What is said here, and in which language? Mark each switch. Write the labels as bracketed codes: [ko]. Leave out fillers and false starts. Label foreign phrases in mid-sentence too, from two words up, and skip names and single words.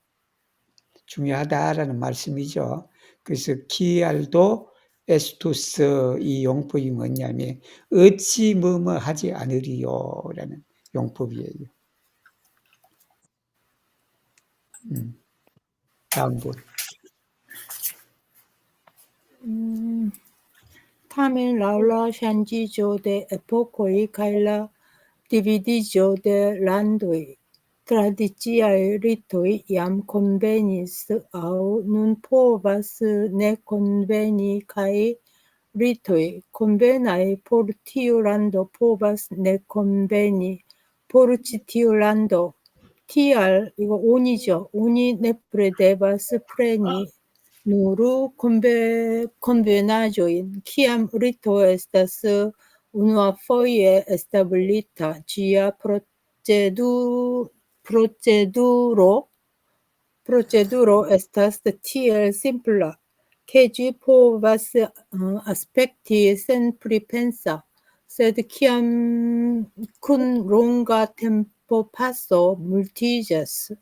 [ko] 중요하다라는 말씀이죠. 그래서 [eo] kial do estus [ko] 이 용법이 뭐냐면 어찌 뭐뭐 하지 않으리요라는 용법이에요. 다음 분. [eo] Tamen laŭ la ŝanĝiĝo de epokoj kaj la dividiĝo de landoj, tradiciaj ritoj jam konvenis aŭ nun povas ne konveni kaj ritoj konvenaj por tiu lando povas ne konveni por ĉi tiu lando. [ko] Tial 이거 온이죠. [eo] 온이 nepre devas preni nur konvenaĵojn, kiam rito estas [it] una folle stabilità [eo] gia proceduro estas tiel simpla, ke ĝi povas aspekti senpripensa, sed kiam kun longa tempopaso multiĝas